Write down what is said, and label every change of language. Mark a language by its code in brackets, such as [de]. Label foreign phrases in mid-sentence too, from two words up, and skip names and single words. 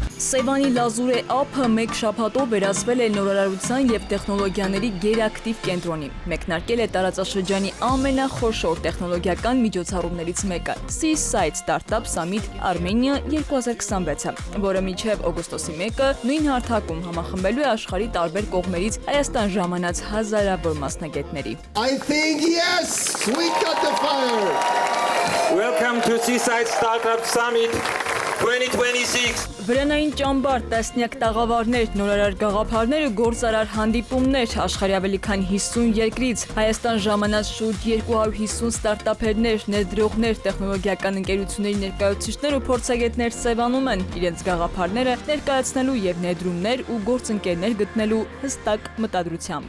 [hy] Սևանի Լազուրե ափը մեկ շաբաթով վերածվել է նորարարության և տեխնոլոգիաների գերակտիվ կենտրոնի։ Մեկնարկել է տարածաշրջանի ամենախոշոր տեխնոլոգիական միջոցառումներից մեկը՝ Seaside Startup Summit Armenia 2026-ը, որը մինչև օգոստոսի 1-ը նույն հարթակում համախմբելու է աշխարհի տարբեր կողմերից Հայաստան ժամանած հազարավոր մասնագետների։ [en] I think yes, we got the fire. Welcome to Seaside Startup Summit 2026. [hy] Վրանային ճամբար, տասնյակ տաղավարներ, նորարար գաղափարներ ու գործարար հանդիպումներ, աշխարհի ավելի քան 50 երկրից, Հայաստան ժամանած շուրջ 250 ստարտափերներ, ներդրողներ, տեխնոլոգիական ընկերությունների ներկայացուցիչներ ու փորձագետներ Սևանում են իրենց գաղափարները ներկայացնելու եւ ներդրումներ ու գործընկերներ գտնելու հստակ մտադրությամբ։